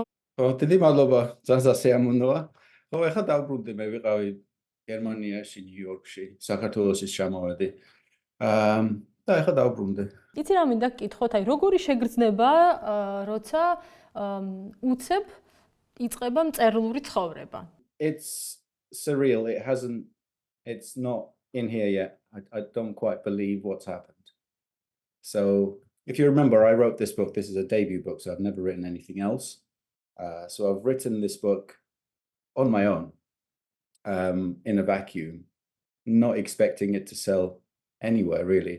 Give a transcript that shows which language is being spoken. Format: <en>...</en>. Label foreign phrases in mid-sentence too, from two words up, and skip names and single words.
<ka>დიდი მადლობა, ძალიან სასიამოვნოა. ხო, ეხლა დავბრუნდი, მე ვიყავი გერმანიაში, ნიუ-იორკში, საქართველოსის ჩამოვედი. და ეხლა დავბრუნდი. იცი რა მინდა გკითხოთ, აი როგორი შეგრძნება, როცა უცებ იწყება მწერლური ცხოვრება.</ka> <en>It's surreal. It's not in here yet. I don't quite believe what's happened. So, if you remember, I wrote this book. This is a debut book, so I've never written anything else. So I've written this book on my own, in a vacuum, not expecting it to sell anywhere, really.</en>